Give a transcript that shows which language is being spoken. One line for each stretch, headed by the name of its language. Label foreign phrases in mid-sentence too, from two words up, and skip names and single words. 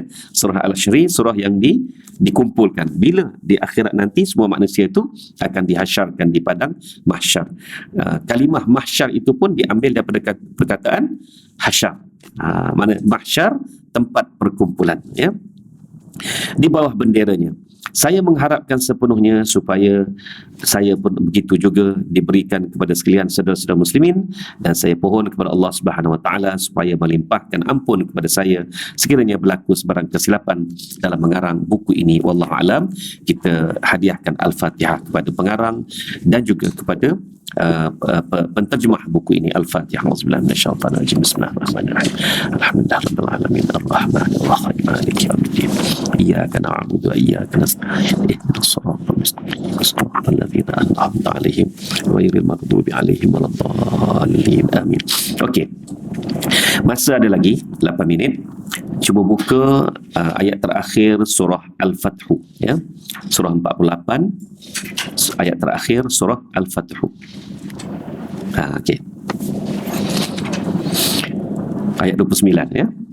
Malay: Surah Al-Hasyri, surah yang dikumpulkan. Bila di akhirat nanti semua manusia itu akan dihasyarkan di padang mahsyar. Kalimah mahsyar itu pun diambil daripada perkataan hasyar. Mana mahsyar, tempat perkumpulan, ya. Di bawah benderanya. Saya mengharapkan sepenuhnya supaya saya pun begitu juga diberikan kepada sekalian saudara-saudara muslimin, dan saya pohon kepada Allah
Arabic: سبحانه وتعالى
Malay: supaya melimpahkan ampun kepada saya sekiranya berlaku sebarang kesilapan dalam mengarang buku ini.
Arabic: والله أعلم.
Malay: Kita hadiahkan Al-Fatihah kepada pengarang dan juga kepada penterjemah buku ini.
Arabic: Al-Fatihah. أعوذ بالله من الشيطان الرجيم. بسم الله الرحمن الرحيم الحمد لله رب العالمين الرحمن الرحيم مالك يوم الدين. إياك نعبد وإياك نستعين اهدنا الصراط المستقيم. صراط الذين أنعمت عليهم غير المغضوب عليهم ولا الضالين.
Malay: Amin. Okey. Masa ada lagi 8 minit. Cuba buka ayat terakhir surah Al-Fath, ya. Surah 48, ayat terakhir surah Al-Fath. Okey. Ayat 29, ya.